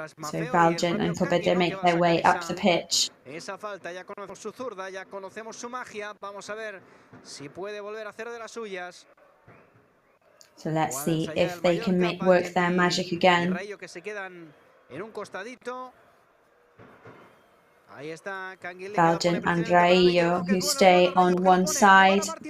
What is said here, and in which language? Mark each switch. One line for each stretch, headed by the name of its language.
English: So Valjean and Copete make their way up the pitch.
Spanish: Esa falta, ya conocemos su zurda, ya conocemos su magia. Vamos a ver si puede volver a hacer de las suyas.
English: So let's see if they can work their magic again.
Spanish: Que se quedan en un costadito. Ahí está
English: Valjean and Raillo, who stay on one side.